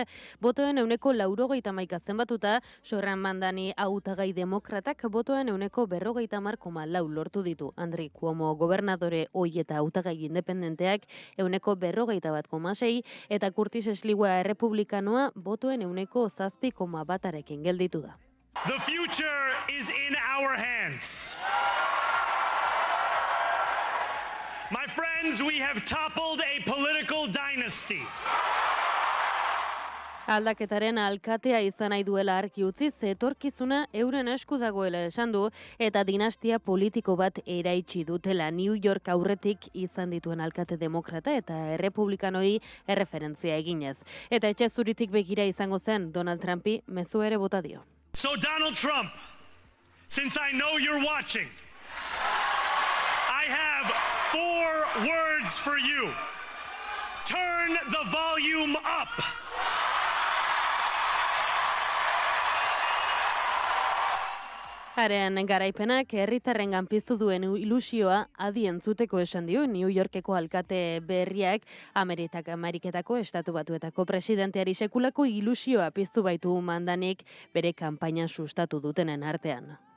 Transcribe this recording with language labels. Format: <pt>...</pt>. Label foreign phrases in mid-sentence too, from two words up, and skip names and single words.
<eu>Botoen 90% zenbatuta, Zoran Mandani hautagai demokratak botoen 50,4 lortu ditu. Andrew Cuomo gobernadore ohi eta hautagai independenteak 51,6 eta Curtis Sliwa errepublikanoa botoen 7,1 gelditu da.</eu> <en>The future is in our hands. My friends, we have toppled a political dynasty.</en> <eu>Aldaketaren alkatea izan nahi duela argi utzi, etorkizuna euren esku dagoela esan du, eta dinastia politiko bat eraitsi dutela New York aurretik izan dituen alkate demokrata eta errepublikanoi erreferentzia eginez. Eta etxe zuritik begira izango zen Donald Trumpi mezu ere bota dio.</eu> <en>So Donald Trump, since I know you're watching, I have 4 words for you. Turn the volume up.</en> <eu>Haren garaipenak herritarrengan piztu duen ilusioa adi entzuteko esan dio New Yorkeko alkate berriak Ameriketako estatu batuetako presidenteari sekulako ilusioa piztu baitu Mandanik bere kanpaina sustatu dutenen artean.</eu>